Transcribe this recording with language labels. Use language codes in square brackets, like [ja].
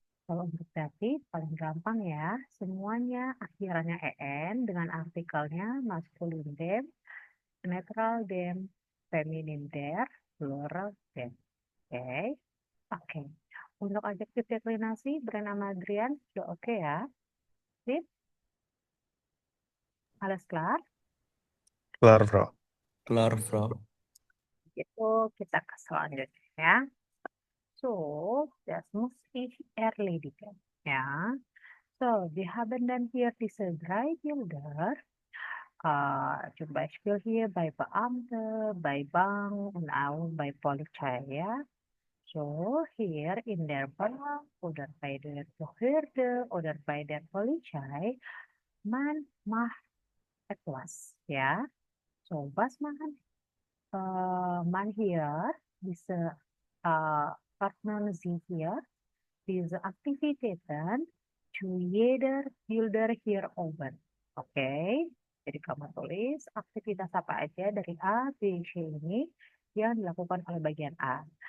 [id] Kalau untuk datif paling gampang ya, semuanya akhirannya en dengan artikelnya maskulin dem, netral dem, feminim der, plural dem. Oke. Oke. Untuk adjektif deklinasi bernama Adrian sudah oke ya. Sip. [de] Alles klar? Klar, Frau. Klar, Frau. [id] Itu kita ke selanjutnya ya. [de] So, das muss ich erledigen. Ja. So, wir haben dann hier diese drei Bilder. Zum Beispiel hier bei Beamte, bei Bank und auch bei Polizei. Ja. So, hier in der Bank oder bei der Behörde oder bei der Polizei, man macht etwas. Ja. So, was machen man hier, diese ordnen Sie hier diese Aktivitäten zu jeder Bilder hier oben. [id] Oke, jadi kamu tulis aktivitas apa aja dari A, B, C ini yang dilakukan oleh bagian A.